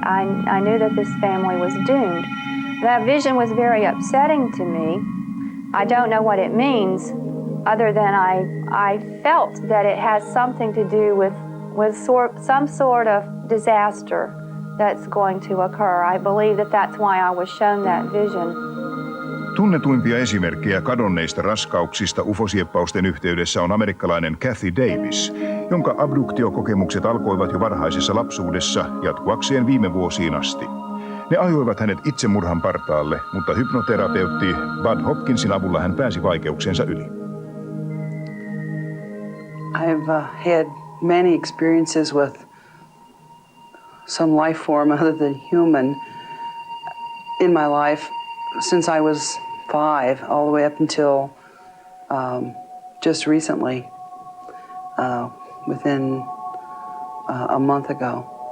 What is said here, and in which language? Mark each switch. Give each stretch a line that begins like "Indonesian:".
English: I knew that this family was doomed. That vision was very upsetting to me. I don't know what it means, other than I felt that it has something to do with some sort of disaster that's going to occur. I believe that that's why I was shown that vision.
Finnish: Tunnetuimpia esimerkkejä kadonneista raskauksista ufosieppausten yhteydessä on amerikkalainen Kathy Davis, jonka abduktiokokemukset alkoivat jo varhaisessa lapsuudessa jatkuakseen viime vuosiin asti. Ne ajoivat hänet itsemurhan partaalle, mutta hypnoterapeutti Bud Hopkinsin avulla hän pääsi vaikeuksiensa yli.
English: I've had many experiences with some life form other than human in my life since I was 5, all the way up until just recently, within a month ago.